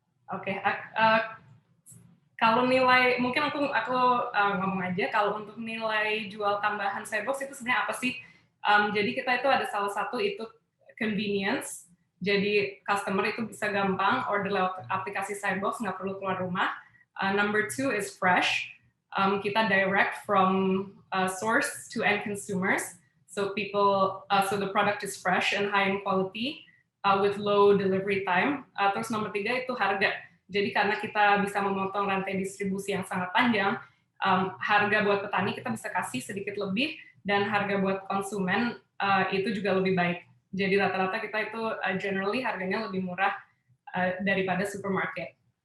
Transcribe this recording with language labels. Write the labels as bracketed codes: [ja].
[id] Oke, kalau nilai, mungkin aku ngomong aja, kalau untuk nilai jual tambahan Sayurbox itu sebenarnya apa sih? Jadi kita itu ada salah satu itu convenience, jadi customer itu bisa gampang order lewat aplikasi Sayurbox, nggak perlu keluar rumah. [en] Number 2 is fresh, [id] kita [en] direct from source to end consumers. So the product is fresh and high in quality with low delivery time. [id] Terus nomor 3 itu harga. Jadi karena kita bisa memotong rantai distribusi yang sangat panjang, harga buat petani kita bisa kasih sedikit lebih, dan harga buat konsumen itu juga lebih baik. Jadi rata-rata kita itu generally harganya lebih murah daripada supermarket.